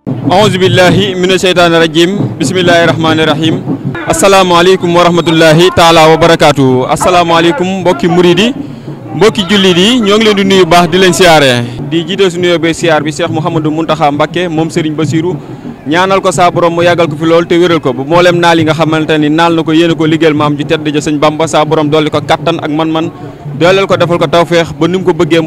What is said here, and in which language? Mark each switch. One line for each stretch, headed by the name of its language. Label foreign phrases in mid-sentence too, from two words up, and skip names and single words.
Arabic: أعوذ بالله من الشيطان الرجيم بسم الله الرحمن الرحيم السلام عليكم ورحمة الله تعالى وبركاته السلام عليكم
Wolof: mbokki mouride mbokki jullit yi ñoo ngi leen di nuyu baax di leen siyaare di jiite suñu yóbbee siyaar bi Cheikh Mouhamadou Mountakha Mbacké moom Serigne Bassirou ñaanal ko saa borom mu yàggal ko fi lool te wéral ko bu mboolem naal yi nga xamante ni naal na ko yéene ko liggéeyal maam ji tedd ja sëñ Bamba saa borom dolli ko kattan ak man-man dooleel ko defal ko tawfeex ba ni mu ko bëggee